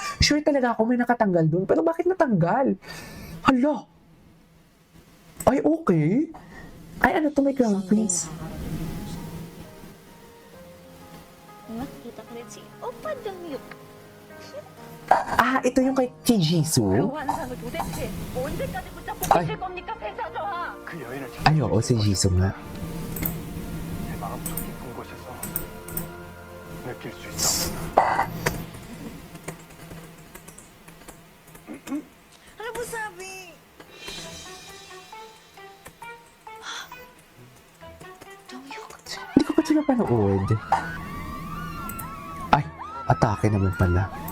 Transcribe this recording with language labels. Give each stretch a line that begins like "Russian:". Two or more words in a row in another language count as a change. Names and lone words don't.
Filipino: Sure talaga ako may nakatanggal dun. Pero bakit natanggal? Hala. Ay, okay. Ay, ano to, may
English: crown prince?
Filipino: Nakikita ko rin si Oppa Damyuk. Ito yung kay Jisoo.
Korean: 환상을 도대체 언제까지 붙잡고 아이. 계실 겁니까, 배사저하? 그 여인을
Filipino: Ay, oo, si Jisoo nga.
Korean: 내 마음속 깊은 곳에서 느낄 수 있다.
Filipino: Ano po sabi? Damyuk? Hindi ko pa ito napanood. Ay, atake naman pala.